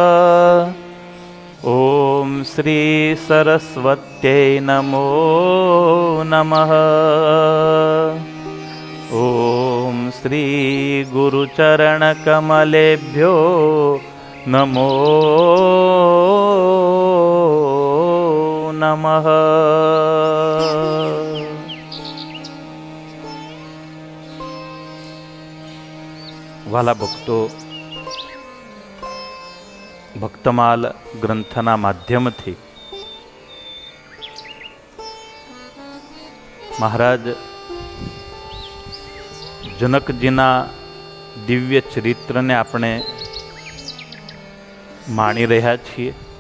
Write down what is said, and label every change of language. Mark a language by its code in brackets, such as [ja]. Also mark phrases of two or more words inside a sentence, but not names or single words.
[sa] ओम श्री सरस्वत्यै नमो नमः। ओम श्री गुरुचरण कमलेभ्यो नमो नमः। [gu] વાલા ભક્તો, ભક્તમાલ ગ્રંથના માધ્યમથી મહારાજ જનકજીના દિવ્ય ચરિત્રને આપણે માણી રહ્યા છીએ.